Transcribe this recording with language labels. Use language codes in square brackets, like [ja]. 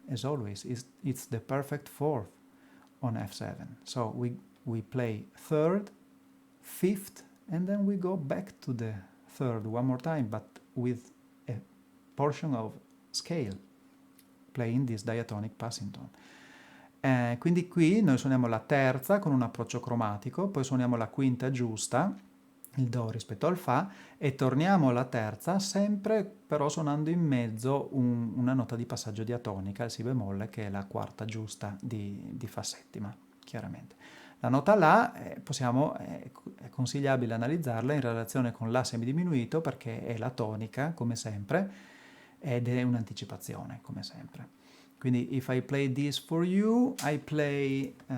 [en] As always, it's the perfect 4th on F7. So we play 3rd, 5th, and then we go back to the 3rd one more time, but with a portion of scale. playing this diatonic passing tone. [it] Quindi qui noi suoniamo la terza con un approccio cromatico, poi suoniamo la quinta giusta, il Do rispetto al Fa, e torniamo alla terza, sempre però suonando in mezzo una nota di passaggio diatonica, il Si bemolle, che è la quarta giusta di Fa settima, chiaramente. La nota La è consigliabile analizzarla in relazione con La semidiminuito, perché è la tonica, come sempre, ed è un'anticipazione, come sempre. Quindi, [en] if I play this for you, I play...